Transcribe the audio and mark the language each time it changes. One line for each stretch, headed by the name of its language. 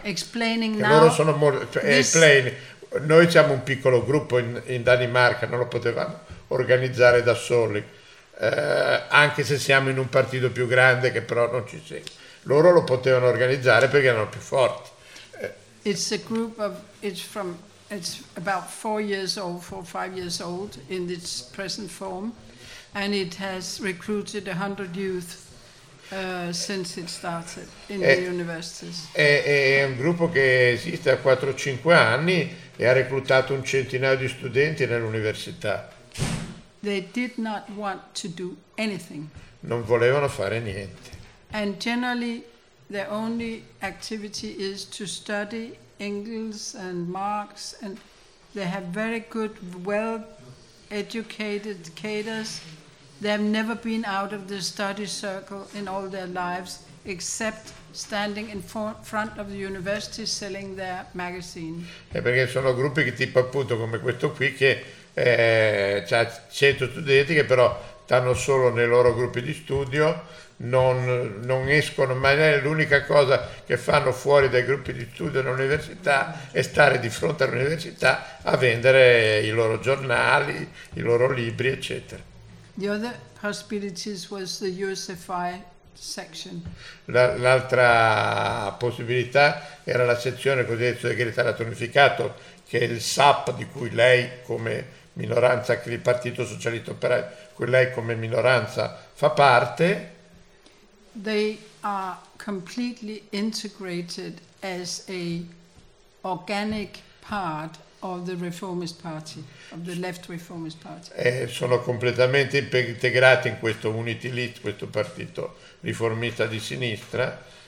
English: Explaining
Italian: che
English: now.
Italian: Loro sono noi siamo un piccolo gruppo in Danimarca, non lo potevamo organizzare da soli, anche se siamo in un partito più grande che però non ci segue. Loro lo potevano organizzare perché erano più forti.
English: It's a group of it's about 4 years old, 4 or 5 years old in its present form, and it has recruited 100 youth since it started in the universities.
Italian: È un gruppo che esiste da 4-5 anni e ha reclutato un centinaio di studenti nell'università.
English: They did not want to do anything.
Italian: Non volevano fare niente.
English: And generally, their only activity is to study Engels and Marx, and they have very good, well-educated cadres. They have never been out of the study circle in all their lives, except standing in front of the university selling their magazine.
Italian: E perché sono gruppi che tipo appunto come questo qui che c'ha 100 studenti che però stanno solo nei loro gruppi di studio. Non escono, ma l'unica cosa che fanno fuori dai gruppi di studio dell'università è stare di fronte all'università a vendere i loro giornali, i loro libri, eccetera.
English: The other possibilities was the USFI section.
Italian: L'altra possibilità era la sezione cosiddetta segretariato unificato, che è il SAP di cui lei come minoranza, il Partito Socialista Operaio, cui lei come minoranza fa parte.
English: They are completely integrated as a organic part of the Reformist Party, of the Left Reformist Party.
Italian: Sono completamente integrati in questo Unity List, questo partito riformista di sinistra.